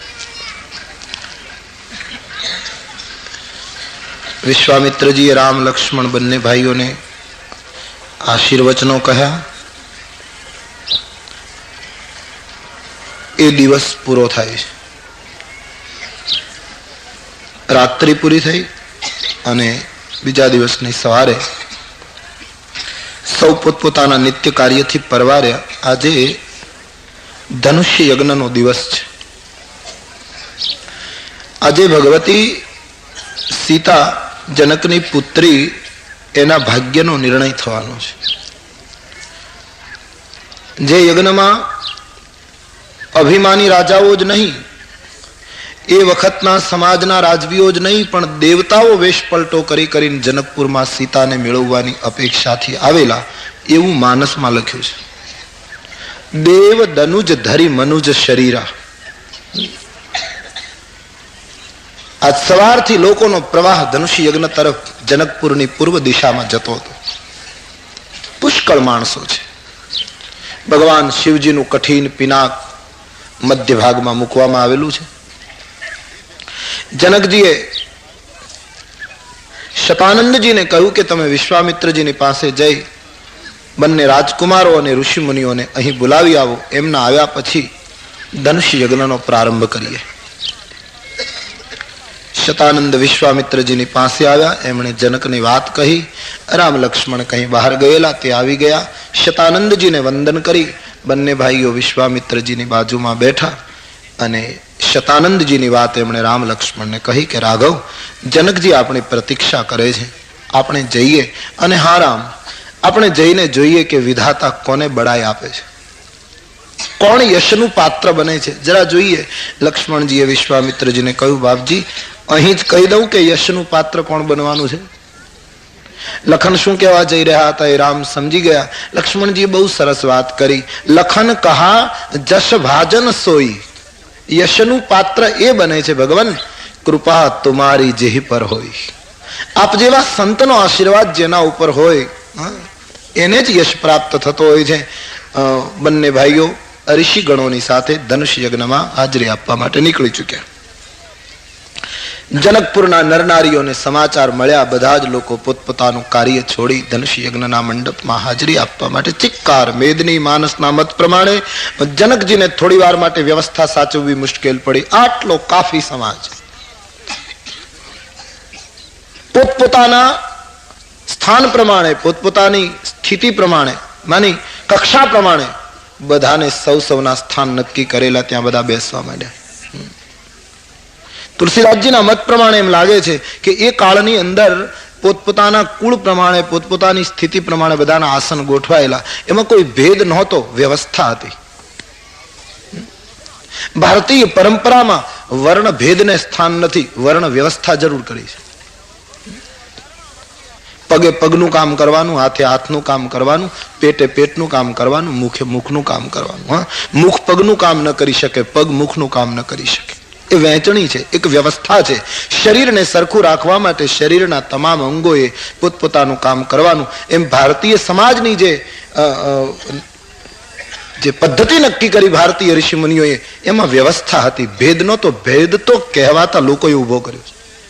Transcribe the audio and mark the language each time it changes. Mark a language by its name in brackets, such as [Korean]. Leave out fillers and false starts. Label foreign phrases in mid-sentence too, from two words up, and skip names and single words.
[Gujarati] વિશ્વામિત્ર જી રામ લક્ષ્મણ બન્ને ભાઈઓ ને આશીર્વચનો કહ્યા। એ દિવસ પૂરો થાય છે। રાત્રિ પૂરી થઈ અને બીજા દિવસની સવારે સૌ પોતપોતાના નિત્ય કાર્યથી પરવાર્યા। આજે ધનુષ્ય યજ્ઞનો દિવસ છે। આજે ભગવતી સીતા જનકની પુત્રી એના ભાગ્યનો નિર્ણય થવાનો છે। જે યજ્ઞમાં અભિમાની રાજાઓ જ નહીં, એ વખતના સમાજના રાજવીઓ જ નહીં, પણ દેવતાઓ વેશ પલટો કરી કરીને જનકપુરમાં સીતાને મેળવવાની અપેક્ષાથી આવેલા એવું માનસમાં લખ્યું છે। [Awadhi] देव दनुज धरी मनुज शरीरा। [Gujarati] આજ સવારથી લોકોનો પ્રવાહ ધનુષ યજ્ઞ તરફ જનકપુરની પૂર્વ દિશામાં જતો હતો। પુષ્કળ માણસો છે। ભગવાન શિવજીનું કઠિન પિનાક મધ્ય ભાગમાં મૂકવામાં આવેલું છે। જનકજીએ શતાનંદજીને કહ્યું કે તમે વિશ્વામિત્રજીની પાસે જઈ બંને રાજકુમારો અને ઋષિમુનિઓને અહીં બોલાવી આવો। એમના આવ્યા પછી ધનુષ યજ્ઞનો પ્રારંભ કરીએ। શતાનંદ વિશ્વામિત્રજીની પાસે આવ્યા। એમણે જનકની વાત કહી। રામ લક્ષ્મણ કहीं બહાર ગયેલા તે આવી ગયા। શતાનંદજીને વંદન કરી બંને ભાઈઓ વિશ્વામિત્રજીની બાજુમાં બેઠા અને શતાનંદજીની વાત એમણે રામ લક્ષ્મણ ને કહી કે રાઘવ જનકજી આપણી પ્રતીક્ષા કરે છે, આપણે જઈએ। અને હા રામ, આપણે જઈને જોઈએ કે વિધાતા કોને બડાઈ આપે છે, કોણ યશનું પાત્ર બને છે, જરા જોઈએ। લક્ષ્મણજીએ વિશ્વામિત્રજીને કહ્યું બાપજી અહીં જ કહી દઉં કે યશનું પાત્ર કોણ બનવાનું છે। લખન શું કહેવા જઈ રહ્યા હતા એ રામ સમજી ગયા। લક્ષ્મણજીએ બહુ સરસ વાત કરી। [Awadhi] लखन कहा जश भाजन सोई, [Gujarati] યશનું પાત્ર એ બને છે [Awadhi] भगवान कृपा तुम्हारी जेही पर होय। [Gujarati] આપ જેવા સંતનો આશીર્વાદ જેના ઉપર હોય એને જ યશ પ્રાપ્ત થતો હોય છે। બન્ને ભાઈઓ ઋષિ ગણોની સાથે ધનુષ યજ્ઞમાં હાજરી આપવા માટે નીકળી ચૂક્યા। જનકપુરના નરનારીઓને સમાચાર મળ્યા। બધા જ લોકો પોતપોતાનું કાર્ય છોડી ધનુષ યજ્ઞના મંડપમાં હાજરી આપવા માટે ચિક્કાર। મેદની માનસના મત પ્રમાણે જનકજીને થોડી વાર માટે વ્યવસ્થા સાચવવી મુશ્કેલ પડી। આટલો કાફી સમાજ પોતપોતાના સ્થાન પ્રમાણે, પોતપોતાની સ્થિતિ પ્રમાણે, માની કક્ષા પ્રમાણે બધાને સૌ સૌના સ્થાન નક્કી કરેલા ત્યાં બધા બેસવા માંડ્યા। તુલસીદાસજીના મત પ્રમાણે એમ લાગે છે કે એ કાળની અંદર પોતપોતાના કુળ પ્રમાણે, પોતપોતાની સ્થિતિ પ્રમાણે બધાના આસન ગોઠવાયેલા। એમાં કોઈ ભેદ નહોતો, વ્યવસ્થા હતી। ભારતીય પરંપરામાં વર્ણ ભેદને સ્થાન નથી, વર્ણ વ્યવસ્થા જરૂર કરી છે। પગે પગનું કામ કરવાનું, હાથે હાથનું કામ કરવાનું, પેટે પેટનું કામ કરવાનું, મુખે મુખનું કામ કરવાનું। હા, મુખ પગનું કામ ન કરી શકે, પગ મુખનું કામ ન કરી શકે। ए वહેંચણી છે, એક વ્યવસ્થા છે। શરીરને સરખું રાખવા માટે શરીરના તમામ અંગોએ પોતપોતાનું કામ કરવાનું। એમ ભારતીય સમાજની જે પદ્ધતિ નક્કી કરી ભારતીય ઋષિ મુનિઓએ એમાં વ્યવસ્થા હતી। ભેદ નહોતો। ભેદ તો કહેવાતા લોકોએ ઉભો કર્યો છે।